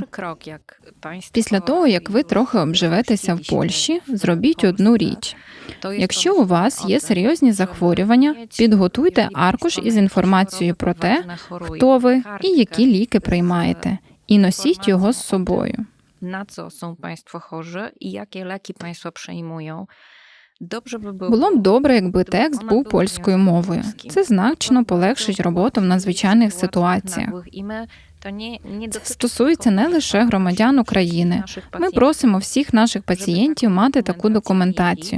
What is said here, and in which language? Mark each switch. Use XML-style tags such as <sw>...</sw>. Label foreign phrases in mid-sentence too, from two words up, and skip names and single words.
<uk>Після того, як ви трохи обживетеся в Польщі, зробіть одну річ. Якщо у вас є серйозні захворювання, підготуйте аркуш із інформацією про те, хто ви і які ліки приймаєте, і носіть його з собою.</uk> <pl>Na co są Państwo chorzy i jakie leki Państwo przejmują.</pl> <uk>Було б добре, якби текст був польською мовою. Це значно полегшить роботу в надзвичайних ситуаціях. Це стосується не лише громадян України. Ми просимо всіх наших пацієнтів мати таку документацію.</uk>